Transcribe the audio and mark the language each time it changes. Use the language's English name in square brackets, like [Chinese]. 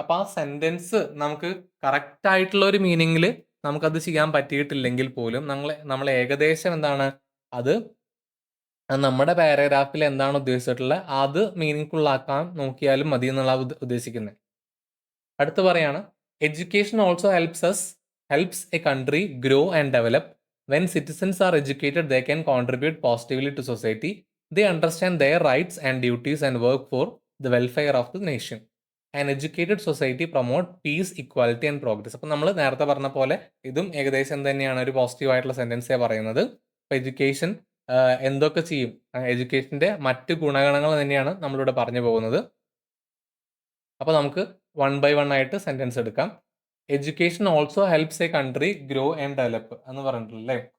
[Malayalam] അപ്പൊ ആ സെന്റൻസ് നമുക്ക് കറക്റ്റ് ആയിട്ടുള്ള ഒരു മീനിങ്ങിൽ നമുക്കത് ചെയ്യാൻ പറ്റിയിട്ടില്ലെങ്കിൽ പോലും നമ്മൾ ഏകദേശം എന്താണ്, അത് നമ്മുടെ പാരഗ്രാഫിൽ എന്താണ് ഉദ്ദേശിച്ചിട്ടുള്ളത് അത് മീനിങ് ഫുൾ ആക്കാൻ നോക്കിയാലും മതി എന്നുള്ള ഉദ്ദേശിക്കുന്നത്. അടുത്ത് പറയാണ് [English] Education also helps a country grow and develop When citizens are educated, they can contribute positively to society. They understand their rights and duties and work for the welfare of the nation. An educated society promote peace, equality and progress. [Malayalam] അപ്പം നമ്മൾ നേരത്തെ പറഞ്ഞ പോലെ ഇതും ഏകദേശം തന്നെയാണ്, ഒരു positive ആയിട്ടുള്ള സെന്റൻസേ പറയുന്നത്. അപ്പോൾ എഡ്യൂക്കേഷൻ എന്തൊക്കെ ചെയ്യും, എഡ്യൂക്കേഷന്റെ മറ്റ് ഗുണഗണങ്ങൾ തന്നെയാണ് നമ്മളിവിടെ പറഞ്ഞു പോകുന്നത്. അപ്പോൾ നമുക്ക് വൺ ബൈ വൺ ആയിട്ട് സെന്റൻസ് എടുക്കാം. [English] education also helps a country grow and develop [Malayalam] എന്ന് പറഞ്ഞിട്ടുള്ളേ.